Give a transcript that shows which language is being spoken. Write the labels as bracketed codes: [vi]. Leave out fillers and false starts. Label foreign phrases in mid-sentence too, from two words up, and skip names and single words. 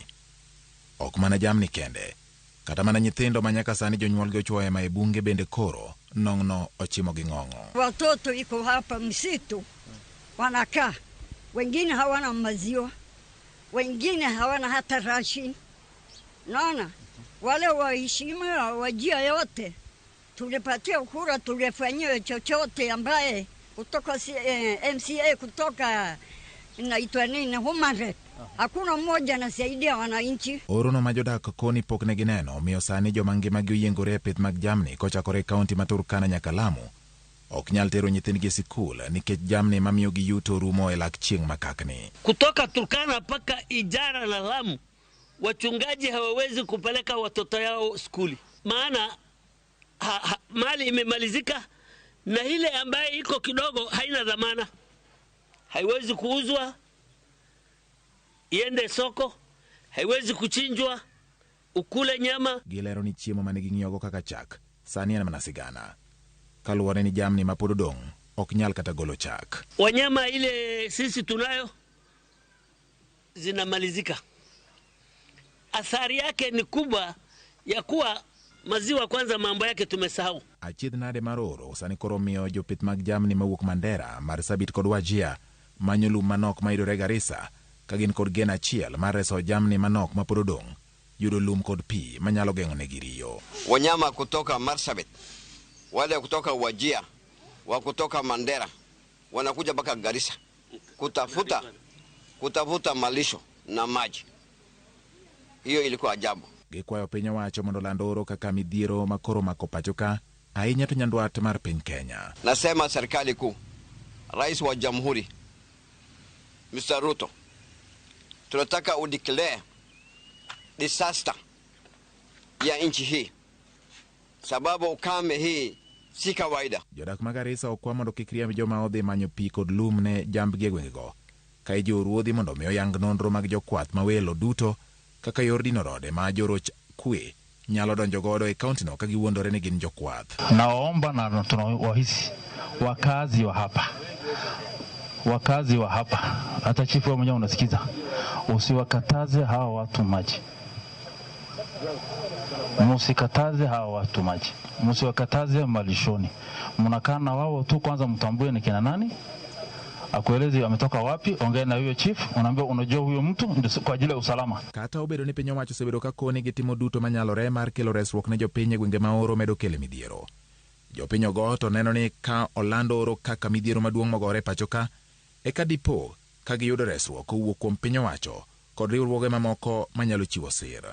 [luo] Ok mana jamni kende, kata mana nyithindo manyaka sani jonyuolgi ochuoye ma e bunge bende koro nong'no ochimo gi ng'ong'o. [sw] Watoto iko hapa msitu wanakaa, wengine hawana maziwa, wengine hawana hata ration. Naona wale waheshimiwa wajia yote tulipatia kura, tulifanyia chochote ambaye kutoka MCA kutoka inaitwa nini [en] Human Rights. [sw] Hakuna mmoja anasaidia wananchi. [luo] Orono majodak koni pok ne gineno miyo sani joma ngimagi oyiengore e pith mag jamni kochakore kaunti ma Turkana nyaka Lamu ok nyal tero nyithindgi sikul nikech jamni mamiyo gi yuto rumo e lak chieng' makakni. [sw] Kutoka Turkana mpaka Ijara na Lamu wachungaji hawawezi kupeleka watoto yao skuli, maana mali imemalizika na ile ambaye iko kidogo haina dhamana, haiwezi kuuzwa iende soko, haiwezi kuchinjwa ukule nyama. [luo] Gilero ni chiemo mane ging'iyogo kaka chak sani en mana sigana, kaluwore ni jamni ma pod odong' ok nyal kata golo chak. [sw] Wanyama ile sisi tunayo zinamalizika. Athari yake ni kubwa ya kuwa maziwa kwanza mambo yake tumesahau. [luo] Achiedh nade maroro sani koro miyo jopith mag jamni mawuok Mandera, Marsabit kod Wajir manyo lum manok ma yudore Garissa ka gin kod geno achiel mar reso jamni manok ma pod odong' yudo lum kod pi manyalo geng'onegi riyo. [sw] Wanyama kutoka Marsabit, wale kutoka Wajir, wa kutoka Mandera wanakuja mpaka Garissa kutafuta malisho na maji. Hiyo ilikuwa ajabu. [luo] Gikwayo piny owacho mondo land oro kaka midhiero makoro mako pacho ka ahinya to nyandwat mar piny Kenya. [sw] Nasema serikali kuu, Rais wa Jamhuri Mr. Ruto, tunataka [en] udeclare disaster [sw] ya nchi hii, sababu ukame hii si kawaida. [luo] Jodak mag Garissa okwa mondo kik riemb joma odhi manyo pi kod lum ne jambgi e gwengego, ka ijiwo mondo miyo yang nonro mag jokwath mawelo duto kaka yor dino rode ma joroch kwe nyalo donjo godo e kauntino ka giwuondore ni gin jokwath. [sw] Naomba na tunawahisi wakazi wa hapa, hata chifu mwenyewe unasikiza, usiwakataze hawa watu maji. Musikataze hawa watu maji, musiwakataze malishoni. Mnakaa na wao tu, kwanza mtambue ni kina nani, akuelezi ametoka wapi, ongea na huyo chief, unaambia unajua huyo mtu ndio kwa ajili ya usalama. [luo] Kata obedo ni piny owacho osebedo ka koni gitimo duto manyalore mar kelo resruok ne jopiny e gwenge ma oro medo kele midhiero. Jopiny ogo to neno ni ka olando oro kaka midhiero maduong' mogore pacho ka eka dipo ka giyudo resruok kowuok kuom piny owacho kod riwruoge mamoko manyalo chiwo sir.